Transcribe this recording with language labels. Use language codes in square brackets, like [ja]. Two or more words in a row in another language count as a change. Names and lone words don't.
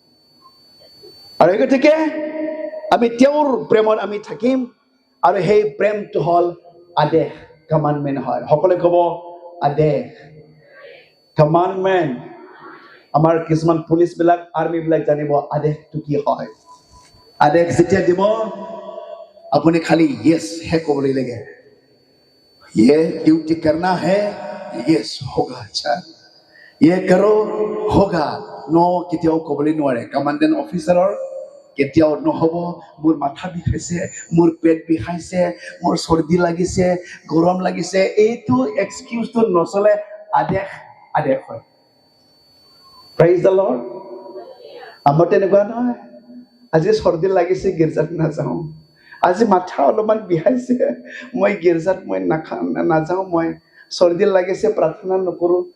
[as] আৰু গতিকে আমি তেওঁৰ প্ৰেমত আমি থাকিম আৰু সেই প্ৰেমটো হল আদেশ কমাণ্ডমেণ্ট হয় সকলোৱে ক'ব আদেশ কমাণ্ডমেণ্ট আমাৰ কিছুমান পুলিচ বিলাক আৰ্মি বিলাক জানিব আদেশটো কি হয় আদেশ যেতিয়া দিব আপুনি খালি ইয়েছ হে ক'বলৈ লাগে [hi] ये ड्यूटी करना है यस होगा अच्छा ये करो होगा नो [as] কেতিয়াও ক'বলৈ নোৱাৰে কমাণ্ডেণ্ট অফিচাৰৰ কেতিয়াও নহ'ব মোৰ মাথা বিষাইছে মোৰ পেট বিষাইছে মোৰ চৰ্দি লাগিছে গৰম লাগিছে এইটো এক্সকিউজটো নচলে আদেশ আদেশ হয় [en] praise the Lord [as] আমাৰ তেনেকুৱা নহয় আজি চৰ্দি লাগিছে গীৰ্জাত নাযাওঁ আজি মাথা অলপমান বিষাইছে মই গীৰ্জাত মই নাযাওঁ মই চৰ্দি লাগিছে প্ৰাৰ্থনা নকৰোঁ